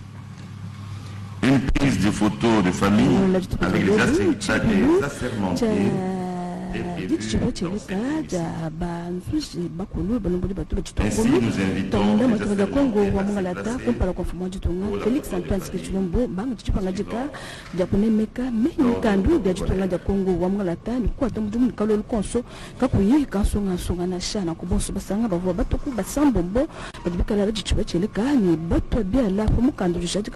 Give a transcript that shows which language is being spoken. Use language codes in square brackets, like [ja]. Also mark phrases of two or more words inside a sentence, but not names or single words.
[fr] Une prise de photos de famille avec les assermentés Ainsi, nous invitons Félix Antoine Skechulombo, Bang Chipangajika, Japone Meka, Mekandu, Diajutonga de Congo, Wamalata, Quatum Kalol Conso, Kapuyi, Kansonga Songana Shana, Kobosu Basanga, Batoku, Basambombo, but Bikala Chipachileka, but Biala, Mukandu, Jacob